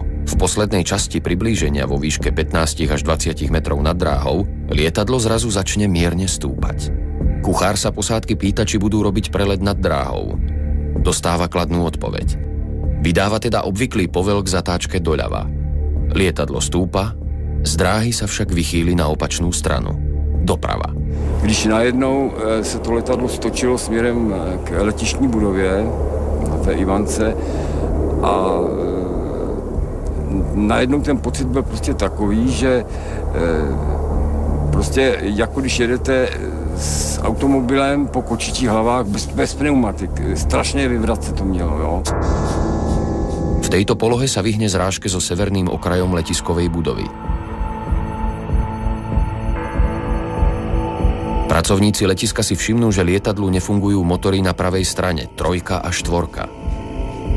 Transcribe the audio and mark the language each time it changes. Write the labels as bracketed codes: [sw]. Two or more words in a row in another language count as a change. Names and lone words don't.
[sk] V poslednej časti priblíženia vo výške 15 až 20 metrov nad dráhou lietadlo zrazu začne mierne stúpať. Kuchár sa posádky pýta, či budú robiť prelet nad dráhou. Dostáva kladnú odpoveď. Vydáva teda obvyklý povel k zatáčke doľava. Lietadlo stúpa, z dráhy sa však vychýli na opačnú stranu, doprava. [cs] Když najednou se to letadlo stočilo směrem k letištní budově na té Ivance a najednou ten pocit byl prostě takový, že prostě jako když jedete s automobilem po kočičích hlavách bez pneumatik. Strašně vyvratce to mělo, jo. [sk] V tejto polohe sa vyhne zrážke so severným okrajom letiskovej budovy. Pracovníci letiska si všimnú, že lietadlu nefungujú motory na pravej strane, 3 a 4.